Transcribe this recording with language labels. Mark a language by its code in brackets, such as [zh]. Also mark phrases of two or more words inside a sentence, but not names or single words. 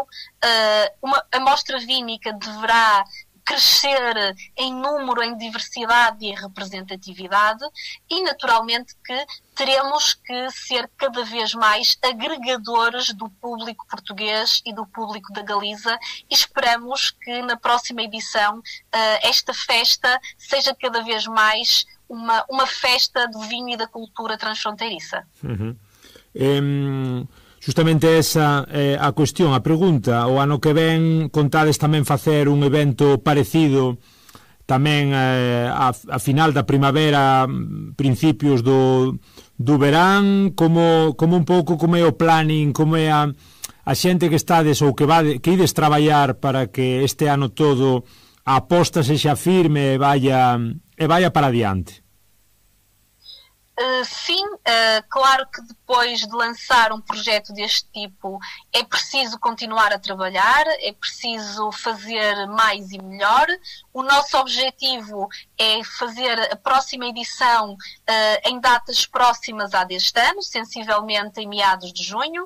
[pt] A mostra vínica deverá crescer em número, em diversidade e em representatividade, e naturalmente que teremos que ser cada vez mais agregadores do público português e do público da Galiza, e esperamos que na próxima edição esta festa seja cada vez mais uma festa do vinho e da cultura transfronteiriça. [gl] Justamente esa é a cuestión, a pregunta. O ano que ven contades tamén facer un evento parecido tamén a final da primavera, principios do verán, como un pouco como é o planning, como é a xente que estades ou que ides traballar para que este ano todo a aposta sexa firme e vaya para adiante. [pt] Sim, claro que depois de lançar um projeto deste tipo é preciso continuar a trabalhar, é preciso fazer mais e melhor. O nosso objetivo é fazer a próxima edição em datas próximas à deste ano, sensivelmente em meados de junho.